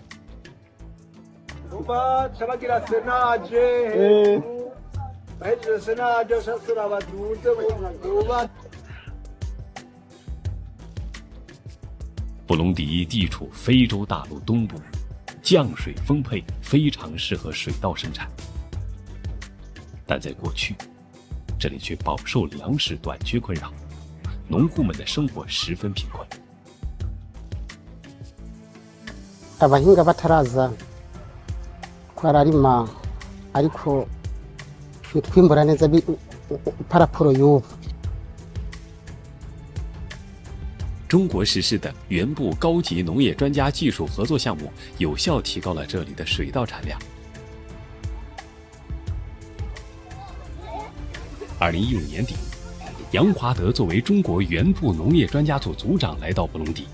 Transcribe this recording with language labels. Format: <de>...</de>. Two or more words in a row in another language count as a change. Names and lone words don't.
<zh>布隆迪地处非洲大陆东部，降水丰沛，非常适合水稻生产。但在过去，这里却饱受粮食短缺困扰，农户们的生活十分贫困。</zh> <rn>abahinga bataraza twararima ariko twimbura neza paraporo y'ubu。</rn> <zh>中国实施的原部高级农业专家技术合作项目，有效提高了这里的水稻产量。2015年底，杨华德作为中国原部农业专家组组长来到布隆迪。</zh>